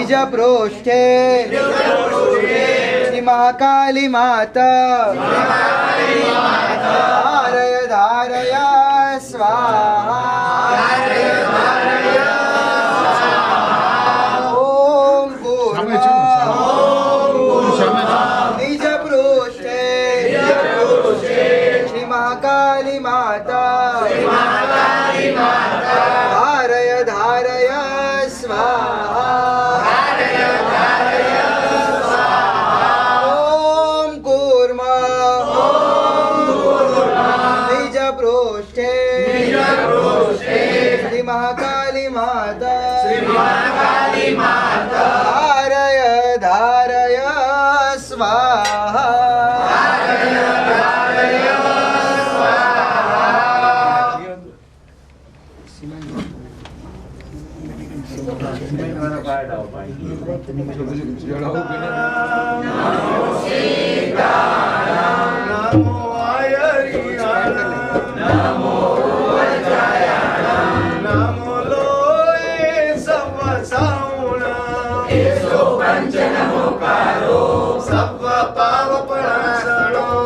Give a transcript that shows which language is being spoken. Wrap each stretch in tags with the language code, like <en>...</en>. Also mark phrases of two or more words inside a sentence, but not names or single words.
<sa>प्रोष्ठे श्री महाकाली माता धारय धारय स्वाहा ओम</sa> <gu>સામે છે ને, સામે છે.</gu> <sa>निज प्रोष्ठे श्री महाकाली माता धारय धारय स्वाहा ओम कूर्म निज प्रोष्ठे श्री महाकाली माता धारय धारय स्वाहा</sa> <gu>જણાવો કે</gu> <pra>નમો આયરિયાણા નમો લોય સવ સાઉણા સવ પાવ પણાસણો</pra>